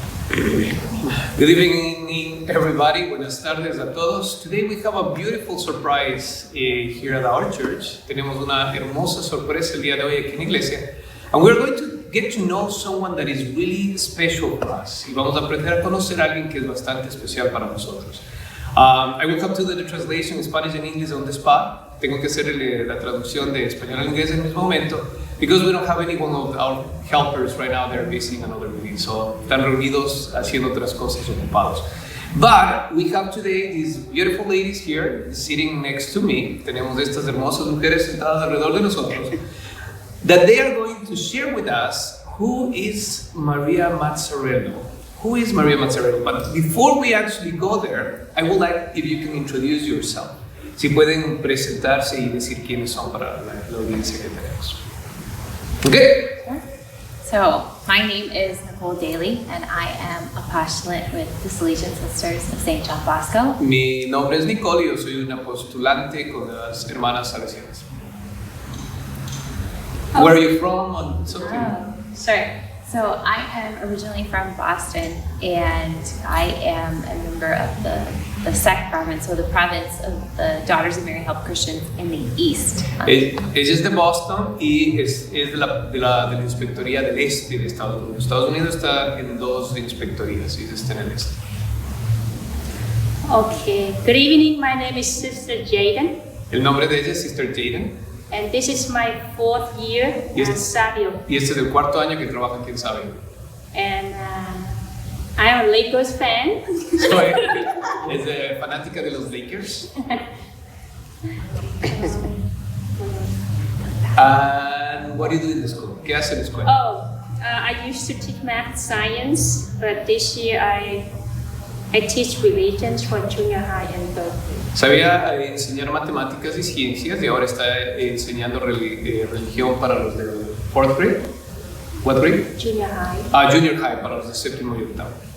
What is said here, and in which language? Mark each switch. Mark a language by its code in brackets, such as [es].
[en] Good evening, everybody. [es] Buenas tardes a todos. [en] Today we have a beautiful surprise here at our church. [es] Tenemos una hermosa sorpresa el día de hoy aquí en la iglesia. [en] And we're going to get to know someone that is really special for us. [es] Y vamos a aprender a conocer a alguien que es bastante especial para nosotros. [en] I will have to do the translation in Spanish and English on the spot. [es] Tengo que hacer la traducción de español al inglés en el mismo momento. [en] Because we don't have any one of our helpers right now, they're visiting another meeting. [es] So están reunidos haciendo otras cosas ocupados. [en] But we have today these beautiful ladies here sitting next to me. [es] Tenemos estas hermosas mujeres sentadas alrededor de nosotros. [en] That they are going to share with us who is Maria Mazzarello. Who is Maria Mazzarello? But before we actually go there, I would like if you can introduce yourself. [es] Si pueden presentarse y decir quiénes son para la audiencia que tenemos. [en] Okay. So, my name is Nicole Daly, and I am a postulate with the Salesian Sisters of St. John Bosco. [es] Mi nombre es Nicole y yo soy una postulante con las hermanas Salesianas. [en] Where are you from? Sure. So, I am originally from Boston, and I am a member of the SEC province, or the province of the Daughters of Mary Help Christians in the East. [es] Ella es de Boston y es de la inspectoría del este de Estados Unidos. Estados Unidos está en dos inspectorías y está en el este. [en] Okay. Good evening. My name is Sister Jaden. [es] El nombre de ella es Sister Jaden. [en] And this is my 4th year at Sabio. [es] Y este es el cuarto año que trabaja aquí en Sabio. [en] And I am a Lakers fan. [es] Es fanática de los Lakers. [en] And what do you do in the school? [es] ¿Qué hace en la escuela? [en] I used to teach math science, but this year I teach religions for junior high and third grade. [es] Sabía enseñar matemáticas y ciencias y ahora está enseñando religión para los de [en] 4th grade. What grade? Junior high. Junior high [es] para los de séptimo y octavo.